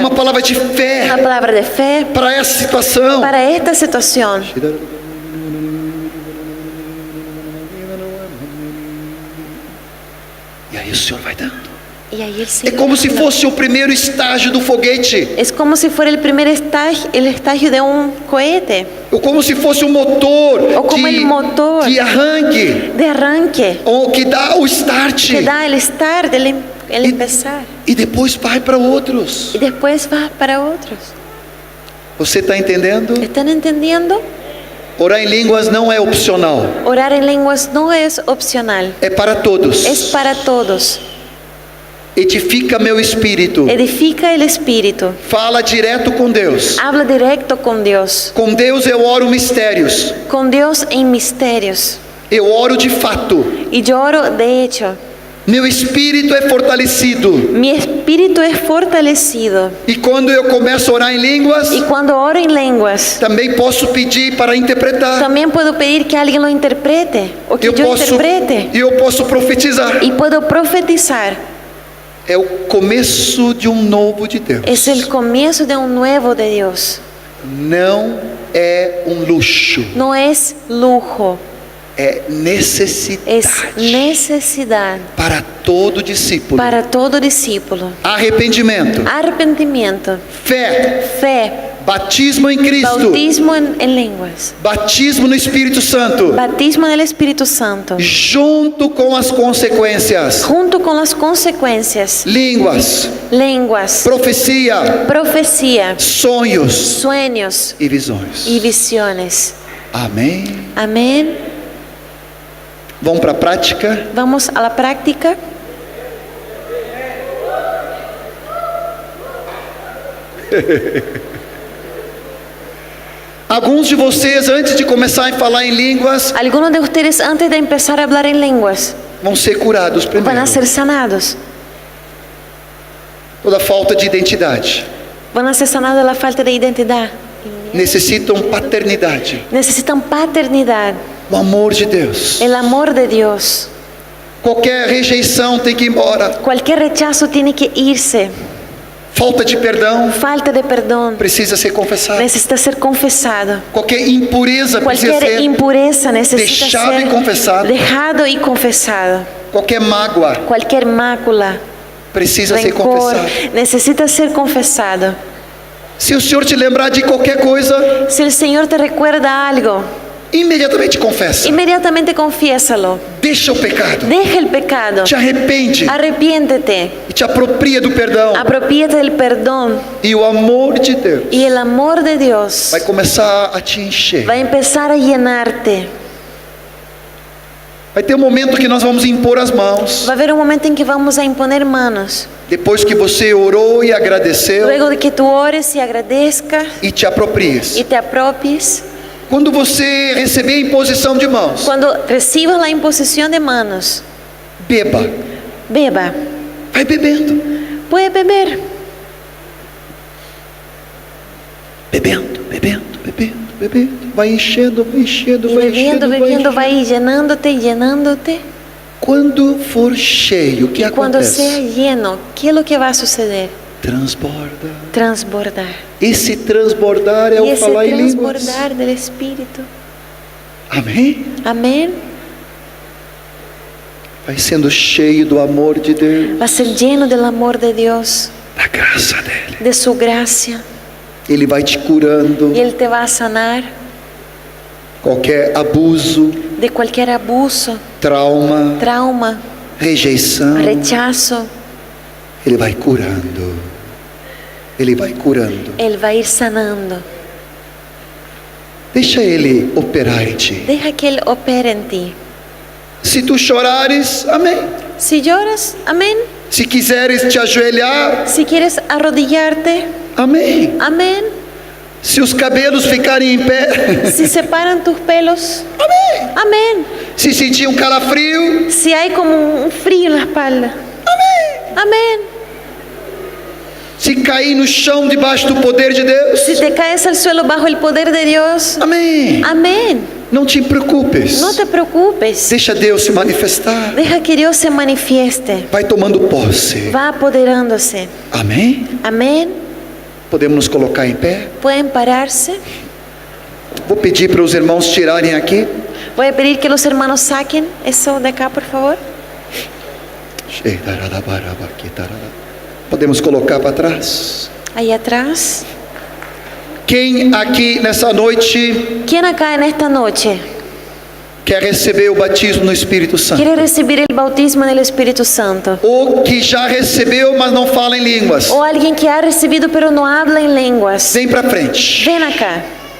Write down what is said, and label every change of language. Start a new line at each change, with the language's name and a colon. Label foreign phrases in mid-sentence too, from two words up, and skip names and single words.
Portuguese: Uma palavra de fé
Spanish: una palabra de fe
Portuguese: para essa situação.
Spanish: para esta situación.
Portuguese: E aí o Senhor vai dando.
Spanish: Y ahí el
Portuguese: É
Spanish: Señor como se manda.
Portuguese: fosse o primeiro estágio do foguete.
Spanish: Es como si fuera el primer estágio, el estágio de un cohete,
Portuguese: Ou como se fosse o motor,
Spanish: Ou como el motor.
Portuguese: de arranque.
Spanish: de arranque,
Portuguese: Ou que dá o start.
Spanish: que da el start, el empezar,
Portuguese: E depois vai para outros.
Spanish: y después va para otros.
Portuguese: Você está entendendo?
Spanish: ¿Están entendiendo?
Portuguese: Orar em línguas não é opcional.
Spanish: Orar en lenguas no es opcional,
Portuguese: É para todos.
Spanish: es para todos.
Portuguese: Edifica meu espírito.
Spanish: Edifica el espíritu,
Portuguese: Fala direto com Deus.
Spanish: habla directo con Dios.
Portuguese: Com Deus eu oro mistérios.
Spanish: Con Dios en misterios.
Portuguese: Eu oro de fato.
Spanish: Y yo oro de hecho.
Portuguese: Meu espírito é fortalecido.
Spanish: Mi espíritu es fortalecido.
Portuguese: E quando eu começo a orar em línguas,
Spanish: Y cuando oro en lenguas,
Portuguese: também posso pedir para interpretar.
Spanish: también puedo pedir que alguien lo interprete o que yo interprete.
Portuguese: eu posso profetizar.
Spanish: Y puedo profetizar.
Portuguese: É o começo de um novo de Deus.
Spanish: Es el comienzo de un nuevo de Dios.
Portuguese: Não é um luxo,
Spanish: No es lujo,
Portuguese: é necessidade
Spanish: es necesidad
Portuguese: para todo discípulo.
Spanish: para todo discípulo.
Portuguese: Arrependimento,
Spanish: Arrepentimiento,
Portuguese: fé,
Spanish: fe,
Portuguese: batismo em Cristo,
Spanish: bautismo en lenguas,
Portuguese: batismo no Espírito Santo,
Spanish: bautismo en el Espíritu Santo,
Portuguese: junto com as consequências,
Spanish: junto con las consecuencias,
Portuguese: línguas,
Spanish: lenguas,
Portuguese: profecia,
Spanish: profecía,
Portuguese: sonhos
Spanish: sueños
Portuguese: e visões.
Spanish: y visiones.
Portuguese: Amém?
Spanish: Amén.
Portuguese: Vamos para a prática?
Spanish: Vamos a la práctica.
Portuguese: Alguns de vocês, antes de começar a falar em línguas,
Spanish: Algunos de ustedes antes de empezar a hablar en lenguas
Portuguese: vão ser curados
Spanish: van
Portuguese: primeiro.
Spanish: a ser sanados.
Portuguese: Toda falta de identidade.
Spanish: Van a ser sanados de la falta de identidad.
Portuguese: Necessitam paternidade,
Spanish: Necesitan paternidad,
Portuguese: o amor de Deus.
Spanish: el amor de Dios.
Portuguese: Qualquer rejeição tem que ir embora.
Spanish: Cualquier rechazo tiene que irse.
Portuguese: falta de perdão
Spanish: falta de perdón,
Portuguese: precisa ser confessada.
Spanish: necesita ser confesado.
Portuguese: Qualquer impureza precisa
Spanish: Cualquier
Portuguese: ser
Spanish: impureza necesita
Portuguese: deixado e
Spanish: ser
Portuguese: confessado.
Spanish: dejado y confesado.
Portuguese: Qualquer mágoa
Spanish: Cualquier mácula,
Portuguese: precisa ser
Spanish: rencor,
Portuguese: confessada.
Spanish: necesita ser confesado.
Portuguese: Se o Senhor te lembrar de qualquer coisa,
Spanish: Si el Señor te recuerda algo,
Portuguese: imediatamente confessa.
Spanish: inmediatamente confiésalo.
Portuguese: Deixa o pecado.
Spanish: Deja el pecado.
Portuguese: Te arrepende
Spanish: Arrepiéntete.
Portuguese: e te apropria do perdão.
Spanish: Apropiate del perdón.
Portuguese: E o amor de Deus
Spanish: Y el amor de Dios
Portuguese: vai começar a te encher.
Spanish: va a empezar a llenarte.
Portuguese: Vai ter um momento que nós vamos impor as mãos.
Spanish: Va a haber un momento en que vamos a imponer manos.
Portuguese: Depois que você orou e agradeceu
Spanish: Luego de que tú ores y agradezcas
Portuguese: e te aproprias.
Spanish: y te apropies.
Portuguese: Quando você receber a imposição de mãos,
Spanish: Cuando recibas la imposición de manos,
Portuguese: beba.
Spanish: beba.
Portuguese: Vai bebendo.
Spanish: Puede beber.
Portuguese: Bebendo, bebendo, bebendo, bebendo. Vai enchendo, vai enchendo,
Spanish: Y
Portuguese: vai
Spanish: bebiendo,
Portuguese: enchendo, vai
Spanish: bebiendo, va a
Portuguese: enchendo.
Spanish: ir llenándote, llenándote.
Portuguese: Quando for cheio, o que
Spanish: Y cuando sea
Portuguese: acontece?
Spanish: lleno, ¿qué es lo que va a suceder?
Portuguese: Transborda.
Spanish: Transbordar.
Portuguese: Esse transbordar é
Spanish: Y
Portuguese: o
Spanish: ese
Portuguese: falar em línguas.
Spanish: transbordar del Espíritu.
Portuguese: Amém?
Spanish: Amén.
Portuguese: Vai sendo cheio do amor de Deus,
Spanish: Va a ser lleno del amor de Dios,
Portuguese: da graça dele.
Spanish: de su gracia.
Portuguese: Ele vai te curando.
Spanish: Y Él te va a sanar
Portuguese: Qualquer abuso,
Spanish: de cualquier abuso,
Portuguese: trauma,
Spanish: trauma,
Portuguese: rejeição,
Spanish: rechazo.
Portuguese: Ele vai curando. Ele vai curando.
Spanish: Él va a ir sanando.
Portuguese: Deixa Ele operar em ti.
Spanish: Deja que Él opere en ti.
Portuguese: Se tu chorares, amém.
Spanish: Si lloras, amén.
Portuguese: Se quiseres te ajoelhar,
Spanish: Si quieres arrodillarte,
Portuguese: amém.
Spanish: amén.
Portuguese: Se os cabelos ficarem em pé,
Spanish: Si se paran tus pelos,
Portuguese: amém.
Spanish: amén.
Portuguese: Se sentir um calafrio,
Spanish: Si hay como un frío en la espalda, amén.
Portuguese: se cair no chão debaixo do poder de Deus,
Spanish: Si te caes al suelo bajo el poder de Dios,
Portuguese: amém.
Spanish: amén.
Portuguese: Não te preocupes.
Spanish: No te preocupes.
Portuguese: Deixa Deus se manifestar.
Spanish: Deja que Dios se manifieste.
Portuguese: Vai tomando posse.
Spanish: Va apoderándose.
Portuguese: Amém?
Spanish: Amén.
Portuguese: Podemos nos colocar em pé?
Spanish: Pueden pararse.
Portuguese: Vou pedir para os irmãos tirarem aqui.
Spanish: Voy a pedir que los hermanos saquen eso de acá, por favor.
Portuguese: Podemos colocar para trás.
Spanish: Ahí atrás.
Portuguese: Quem aqui nessa noite
Spanish: ¿Quién acá en esta noche
Portuguese: quer receber o batismo no Espírito Santo?
Spanish: quiere recibir el bautismo del Espíritu Santo?
Portuguese: Ou que já recebeu, mas não fala em línguas?
Spanish: O alguien que ha recibido pero no habla en lenguas.
Portuguese: Vem para frente.
Spanish: Ven acá.